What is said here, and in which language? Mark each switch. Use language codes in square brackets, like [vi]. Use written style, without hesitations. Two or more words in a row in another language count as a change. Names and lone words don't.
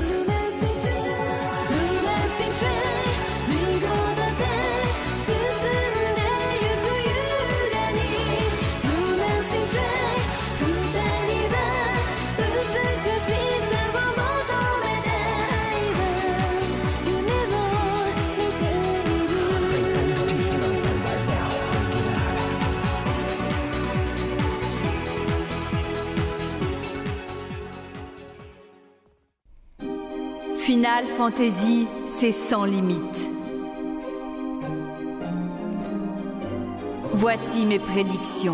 [en] Romancing train [ja] リンゴだって進んでゆく優雅に [en] Romancing train [ja] 二人は美しさを求めて愛は夢を見ている [fr] Final Fantasy, c'est sans limite. Voici mes prédictions.